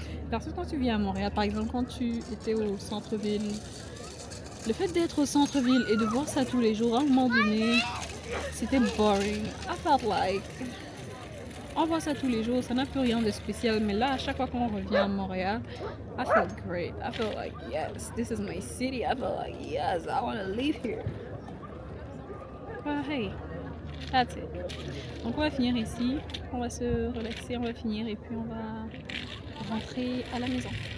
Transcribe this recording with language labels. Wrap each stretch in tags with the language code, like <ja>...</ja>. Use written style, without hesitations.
<fr>Parce que quand tu viens à Montréal, par exemple quand tu étais au centre-ville, le fait d'être au centre-ville et de voir ça tous les jours, à un moment donné, c'était boring.</fr> <en>I felt like,</en> <fr>on voit ça tous les jours, ça n'a plus rien de spécial, mais là, à chaque fois qu'on revient à Montréal,</fr> <en>I felt great. I felt like, yes, this is my city. I felt like, yes, I want to live here. Hey, that's it.</en> <fr>Donc on va finir ici, on va se relaxer, on va finir et puis on va rentrer à la maison.</fr>